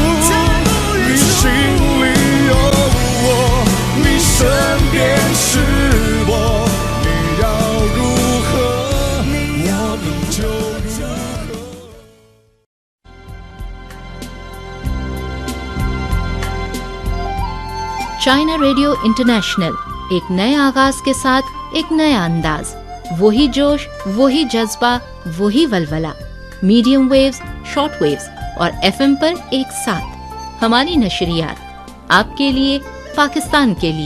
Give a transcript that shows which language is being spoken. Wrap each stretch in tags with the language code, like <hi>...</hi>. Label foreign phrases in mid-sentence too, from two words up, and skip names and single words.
<zh>你心里有我，你身边是我，你要如何，我们就如何。</zh> <ur>چائنا ریڈیو انٹرنیشنل، ایک نئے آغاز کے ساتھ ایک نیا انداز، وہی جوش، وہی جذبہ، وہی ولولہ.</ur> <en>medium waves, short waves</en> <ur>اور FM پر ایک ساتھ ہماری نشریات آپ کے لیے، پاکستان کے لیے.</ur>